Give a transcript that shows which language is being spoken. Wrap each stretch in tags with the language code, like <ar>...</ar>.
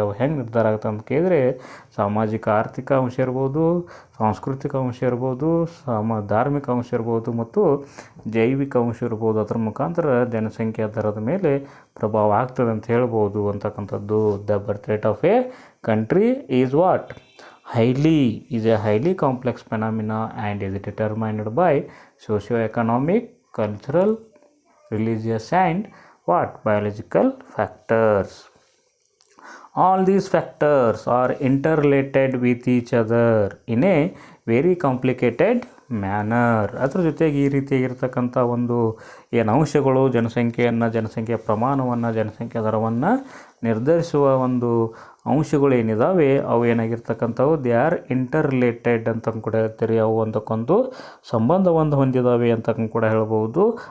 <kn>ಅವು ಹೆಂಗೆ ನಿರ್ಧಾರ ಆಗುತ್ತೆ ಅಂತ ಕೇಳಿದರೆ ಸಾಮಾಜಿಕ ಆರ್ಥಿಕ ಅಂಶ ಇರ್ಬೋದು, ಸಾಂಸ್ಕೃತಿಕ ಅಂಶ ಇರ್ಬೋದು, ಧಾರ್ಮಿಕ ಅಂಶ ಇರ್ಬೋದು ಮತ್ತು ಜೈವಿಕ ಅಂಶ ಇರ್ಬೋದು. ಅದರ ಮುಖಾಂತರ ಜನಸಂಖ್ಯೆ ದರದ ಮೇಲೆ ಪ್ರಭಾವ ಆಗ್ತದೆ ಅಂತ ಹೇಳ್ಬೋದು ಅಂತಕ್ಕಂಥದ್ದು.</kn> <en>The birth rate of a country is what? is a highly complex phenomena and is determined by socio-economic, cultural, religious and what? Biological factors. All these factors are interrelated with each other in a very complicated manner.</en> <kn>ಅದ್ರ ಜೊತೆಗೆ ಈ ರೀತಿಯಾಗಿರ್ತಕ್ಕಂಥ ಒಂದು ಏನು ಅಂಶಗಳು ಜನಸಂಖ್ಯೆಯ ಪ್ರಮಾಣವನ್ನು, ಜನಸಂಖ್ಯೆ ದರವನ್ನು ನಿರ್ಧರಿಸುವ ಒಂದು ಅಂಶಗಳು ಏನಿದ್ದಾವೆ ಅವು ಏನಾಗಿರ್ತಕ್ಕಂಥವು</kn> <en>they are interrelated</en> <kn>ಅಂತ ಕೂಡ ಹೇಳ್ತೀರಿ. ಅವು ಒಂದಕ್ಕೊಂದು ಸಂಬಂಧವನ್ನು ಹೊಂದಿದ್ದಾವೆ ಅಂತ ಕೂಡ ಹೇಳ್ಬೋದು.</kn>